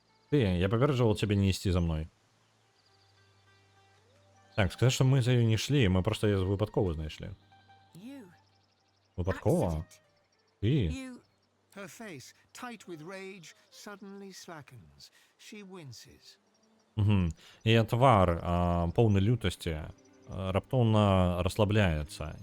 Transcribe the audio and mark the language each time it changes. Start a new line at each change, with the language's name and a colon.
Belarusian: Ты, я папереджваў цябе не ісці за мной. Так, сказаць, што мы за ёй не ішлі, мы проста яе выпадкова знайшлі. Выпадкова? Ты?
English: Her face, tight with rage, suddenly slackens. She winces.
Belarusian: Яе твар, поўны лютасці, раптоўна расслабляецца.